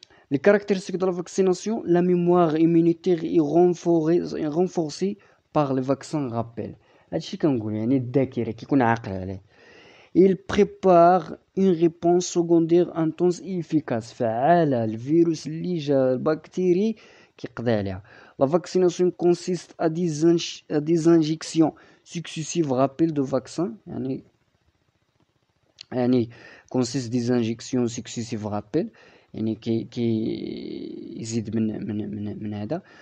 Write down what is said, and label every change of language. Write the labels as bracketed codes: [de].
[fr] Les caractéristiques de la vaccination, la mémoire immunitaire est renforcée par les vaccins rappel. [ar] هادشي كنقول يعني الذاكرة كيكون عاقل عليه. [fr] Il prépare une réponse secondaire intense et efficace [ar] فعالة الفيروس اللي جا البكتيري كيقضي عليها. [fr] La vaccination consiste à des injections successives rappel de vaccins يعني consiste des injections successives rappel يعني [ar] كي يزيد من هذا.